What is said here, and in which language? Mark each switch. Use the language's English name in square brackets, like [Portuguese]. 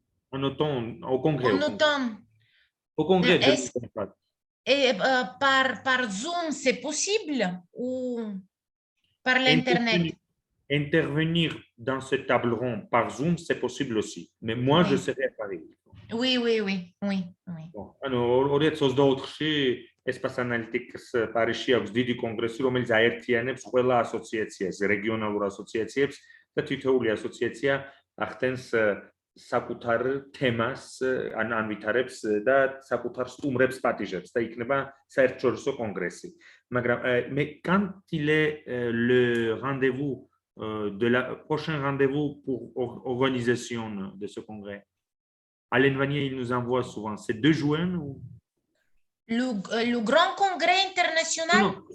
[French] en automne, au congrès. En automne. Au congrès de Et par Zoom, c'est possible ou par l'Internet? Intervenir dans cette table ronde par Zoom, c'est possible aussi. Mais moi, je Oui. serai à Paris. Oui, oui, oui, oui, oui. [Georgian] ანუ 2024-ში Espace Analytics პარიზში აქვს დიდი კონგრესი, რომელიც აერთიანებს ყველა ასოციაციას, რეგიონალურ ასოციაციებს და თითოეული ასოციაცია ახდენს საკუთარ თემას, ან ანვითარებს და საკუთარ სტუმრებს პატიჟებს და იქნება საერთაშორისო კონგრესი. [French] მაგრამ quand il est le rendez-vous de la prochain rendez-vous pour organisation de ce congrès? Alain Vanier, il nous envoie souvent. C'est 2 juin ou... Le grand congrès international?